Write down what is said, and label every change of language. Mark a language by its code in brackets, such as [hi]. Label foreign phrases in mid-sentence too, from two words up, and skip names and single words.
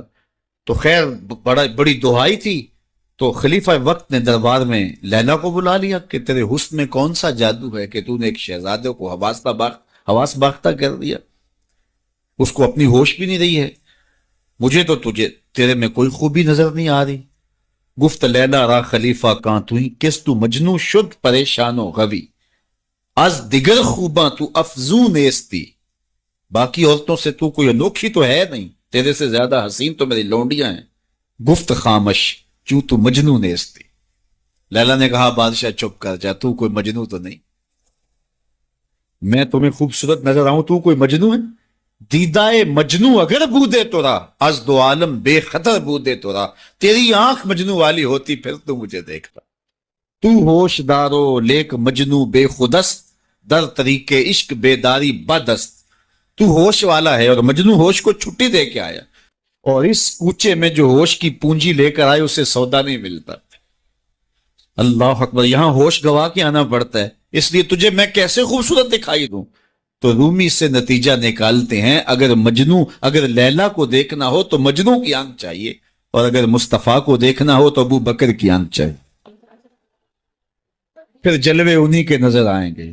[ur] تو خیر بڑی دہائی تھی، تو خلیفہ وقت نے دربار میں لیلا کو بلا لیا کہ تیرے حسن میں کون سا جادو ہے کہ تو نے ایک شہزادے کو حواس باختہ کر دیا، اس کو اپنی ہوش بھی نہیں رہی ہے، مجھے تو تیرے میں کوئی خوبی نظر نہیں آ رہی۔ [fa] گفت لیلا را خلیفہ کاں توئی، کس تو مجنو شد پریشان و غوی، از دیگر خوباں تو افزون نیستی، [ur] باقی عورتوں سے تو کوئی انوکھی تو ہے نہیں، تیرے سے زیادہ حسین تو میری لونڈیاں ہیں۔ [fa] گفت خامش چوں تو مجنو نیستی، [ur] لیلا نے کہا بادشاہ چپ کر جا، تو کوئی مجنو تو نہیں، میں تمہیں خوبصورت نظر آؤں، تو کوئی مجنو ہے؟ [fa] دیدائے مجنو اگر بودے تو را، از دو عالم بے خطر بودے تو را، [ur] تیری آنکھ مجنو والی ہوتی پھر تو مجھے دیکھتا۔ [fa] تو ہوش دارو لیک مجنو بے خودست، در طریق عشق بیداری بدست۔ [ur] تو ہوش والا ہے اور مجنو ہوش کو چھٹی دے کے آیا، اور اس کوچے میں جو ہوش کی پونجی لے کر آئے اسے سودا نہیں ملتا۔ [ar] اللہ اکبر۔ [ur] یہاں ہوش گوا کے آنا پڑتا ہے، اس لیے تجھے میں کیسے خوبصورت دکھائی دوں؟ تو رومی سے نتیجہ نکالتے ہیں، اگر لیلا کو دیکھنا ہو تو مجنو کی آنکھ چاہیے، اور اگر مصطفیٰ کو دیکھنا ہو تو ابو بکر کی آنکھ چاہیے، پھر جلوے انہی کے نظر آئیں گے۔